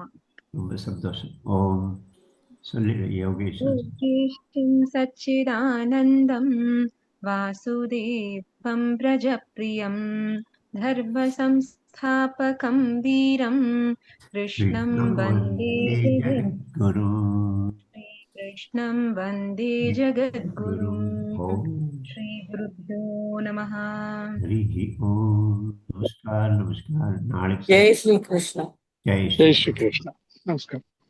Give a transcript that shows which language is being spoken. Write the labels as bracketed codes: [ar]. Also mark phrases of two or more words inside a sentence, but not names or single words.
[ta] ரொம்ப சந்தோஷம். ஓம் சொல்லி யோகேஷன். [sa] सच्चिदानन्दं वासुदेवं प्रजप्रियं धर्म संस्थापकं वीरं कृष्णं वन्दे ஜகத்குரு. कृष्णं वन्दे जगद्गुरुं. श्री गुरुभ्यो नमः. हरिः ओम. [hi] नमस्कार. जय श्री कृष्ण. जय श्री कृष्ण. नमस्कार.